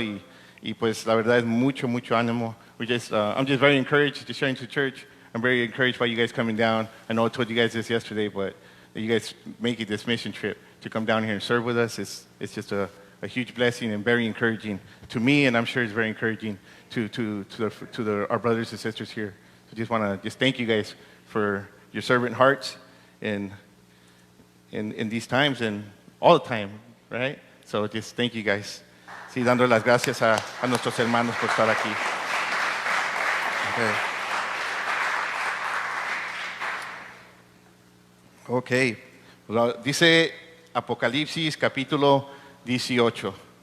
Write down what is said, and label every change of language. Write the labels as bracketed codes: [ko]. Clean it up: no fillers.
[es] Y pues la verdad es mucho ánimo. [en] I'm just very encouraged to share to church. I'm very encouraged by you guys coming down. I know I told you guys this yesterday, but you guys making this mission trip to come down here and serve with us, it's just a huge blessing and very encouraging to me, and I'm sure it's very encouraging to our brothers and sisters here. So just want to thank you guys for your servant hearts in these times and all the time, right? So just thank you guys. [es] Sí, dando las gracias a nuestros hermanos por estar aquí. Ok. Dice Apocalipsis capítulo 18.